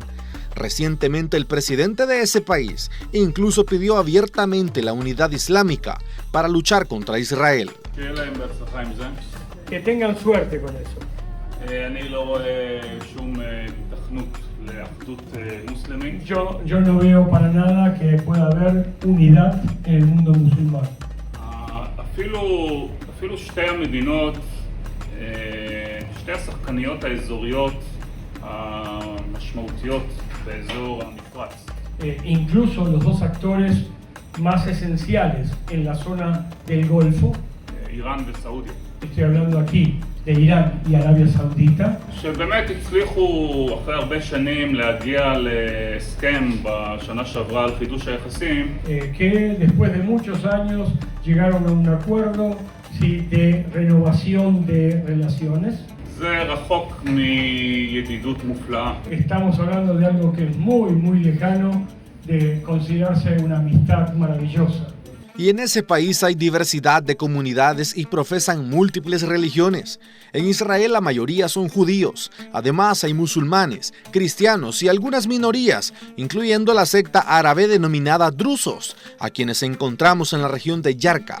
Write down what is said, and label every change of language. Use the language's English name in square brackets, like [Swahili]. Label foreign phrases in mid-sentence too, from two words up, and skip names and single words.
[Spanish] Recientemente el presidente de ese país incluso pidió abiertamente la unidad islámica para luchar contra Israel. Que tengan suerte con eso. Yo no veo para nada que pueda haber unidad en el mundo musulmán. [Hebrew] אפילו שתי המדינות, שתי השחקניות האזוריות המשמעותיות באזור המפרץ. [Spanish] Incluso los dos actores más esenciales en la zona del Golfo, [Hebrew] איראן וסעודיה. [Spanish] Estoy hablando aquí de Irán y Arabia Saudita. [Hebrew] שבאמת הצליחו אחרי הרבה שנים להגיע להסכם בשנה שעברה על חידוש היחסים. [Spanish] Que después de muchos años llegaron a un acuerdo de renovación de relaciones. [Hebrew] זה רחוק מידידות מופלאה. [Spanish] Estamos hablando de algo que es muy, muy lejano de considerarse una amistad maravillosa. Y en ese país hay diversidad de comunidades y profesan múltiples religiones. En Israel la mayoría son judíos. Además hay musulmanes, cristianos y algunas minorías, incluyendo la secta árabe denominada drusos, a quienes encontramos en la región de Yarka.